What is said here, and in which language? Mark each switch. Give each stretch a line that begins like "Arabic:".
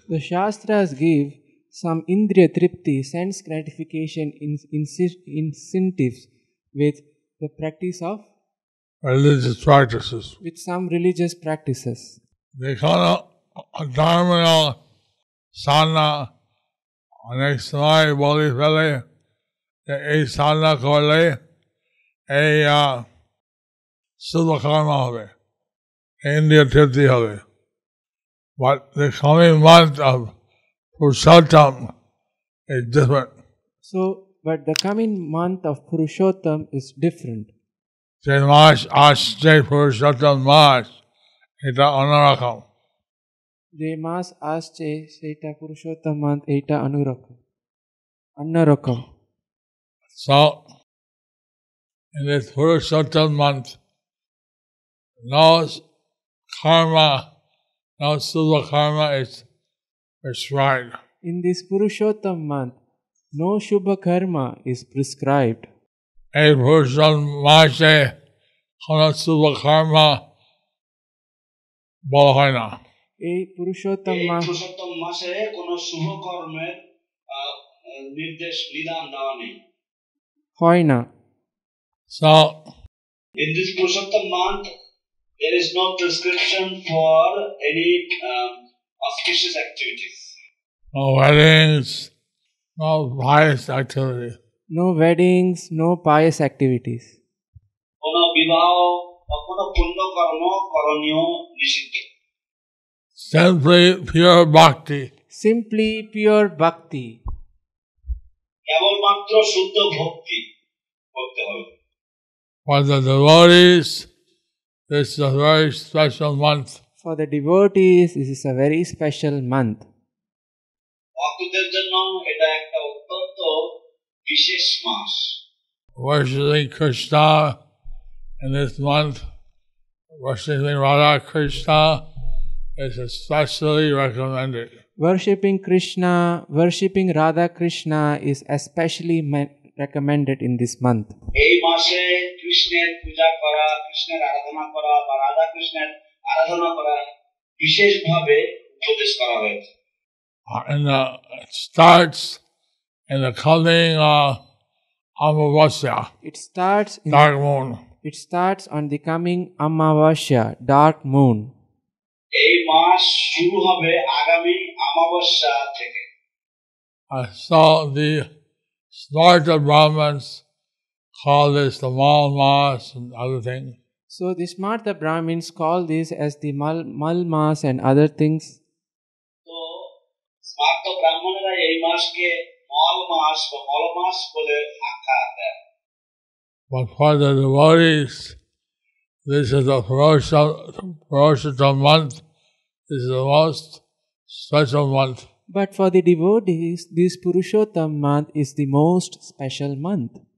English: The Shastras give some Indriya Tripti, sense gratification incentives with the practice of Religious practices. with some religious practices. They call it dharma sana.
Bangla: অনেক সময় বলি ফেলে যে এই সাধনা করলে এই শুভকর্ম হবে, ইন্দ্রিয় তৃপ্তি হবে।
English: But the coming month of Purushottam is different. But the coming month of Purushottam is different.
Bangla: যে মাস আসছে পুরুষোত্তম মাস, এটা অন্যরকম। যে মাস আসছে সেটা পুরুষোত্তম মাস, এইটা অন্যরকম।
English: So, in this Purushottam month, no karma, no subha karma is prescribed. In this Purushottam month, no Shubha karma is prescribed.
Bangla: এই পুরুষোত্তম মাসে কোন শুভ কর্ম বলা হয় না। এই পুরুষোত্তম মাসে কোনো শুভ কর্মের নির্দেশ বিধান দেওয়া নেই, হয় না।
English: So, in this Purushottam month, there is no prescription for any auspicious activities. no weddings, no pious activity. No weddings, no pious activities.
Bangla: কোনো বিবাহ বা কোনো পুণ্য কর্ম করণীয় নিষিদ্ধ।
English: Simply pure bhakti. Simply pure bhakti.
Bangla: শুধুমাত্র শুদ্ধ ভক্তি করতে হবে।
English: For the devotees, this is a very special month. For the devotees, this is a very special month.
Bangla: ভক্তদের জন্য এটা একটা অত্যন্ত বিশেষ মাস।
English: Worshipping Krishna in this month, worshipping Radha Krishna is especially recommended. Worshipping Krishna, worshipping Radha Krishna is especially recommended in this month.
Bangla: এই মাসে কৃষ্ণের পূজা করা, কৃষ্ণের আরাধনা করা বা রাধা কৃষ্ণের আরাধনা করা বিশেষভাবে উপদেশ করা হয়েছে।
English: And it starts in the coming Amavasya, It starts dark moon. It starts on the coming Amavasya, dark moon.
Bangla: এই মাস শুরু হবে আগামী অমাবস্যা থেকে।
English: So the smarta Brahmins call this the Mal Mas and other things. So the Smarta Brahmins call this as the Malmas and other things.
Bangla: তো স্মার্ত ব্রাহ্মণেরা এই মাসকে মল মাস বা মল মাস বলে আখ্যা দেয়।
English: But for the devotees, this is a Purushottam month. This is the most special month. But for the devotees, this Purushottam month is the most special month.